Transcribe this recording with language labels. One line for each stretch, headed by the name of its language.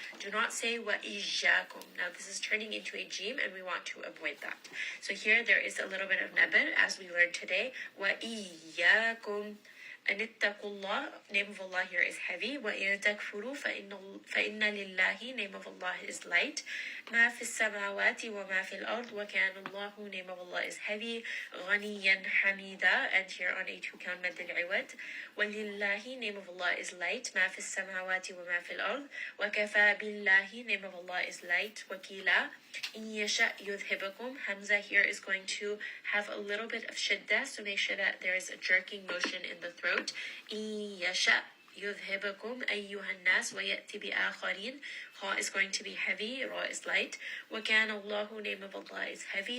English: Do not say wa iyyakum. Now this is turning into a jim and we want to avoid that. So here there is a little bit of nabr as we learned today. Wa iyyakum. Anittaqullah, name of Allah here is heavy.
Arabic: وَإِن تَكْفُرُوا فَإِنَّ لِلَّهِ,
English: name of Allah is light.
Arabic: مَا فِي السَّمَاوَاتِ وَمَا فِي الْأَرْضِ وَكَانَ اللَّهُ,
English: name of Allah is heavy.
Arabic: غَنِيًّا حَمِيدًا,
English: and here on a 2-count مد العوض. وَلِلَّهِ, name of Allah is light.
Arabic: مَا فِي السَّمَاوَاتِ وَمَا فِي الْأَرْضِ وَكَفَى بِاللَّهِ,
English: name of Allah is light.
Arabic: وَكِيلًا. إِن يَشَأْ يُذْهِبَكُم,
English: Hamza here is going to have a little bit of shiddah, so make sure that there is a jerking motion in the throat.
Arabic: إِن يَشَأْ يُذْهِبَكُم أَيُّهَا النَّاسِ وَيَأْتِ بِآخَرِينَ.
English: Ha is going to be heavy, Ra is light.
Arabic: وَكَانَ اللَّهُ,
English: name of Allah is heavy.